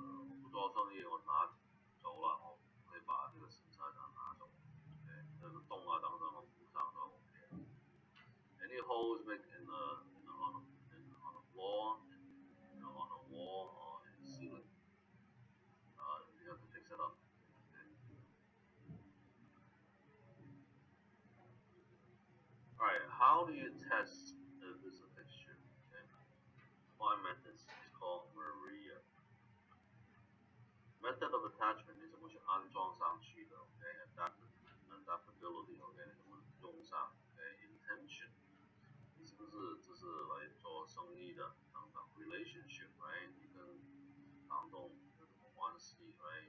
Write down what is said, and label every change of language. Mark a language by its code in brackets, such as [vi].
[zh] 我不做生意，我拿走了，我可以把这个私财产拿走。 [en] Okay? [zh] 这个洞等等我补上都 OK。 [en] Any holes make on the floor, on the wall or in the ceiling, you have to fix it up. Okay? Alright, how do you test if it's a fixture? Okay? One method is called Maria. Method of attachment [zh] 你怎么去安装上去的 [en] ？Okay? Adaptability, okay? [zh] 怎么用上 ？Okay? Intention 你是不是这是来做生意的等等 ？Relationship, right? 你跟房东有什么关系 ，right？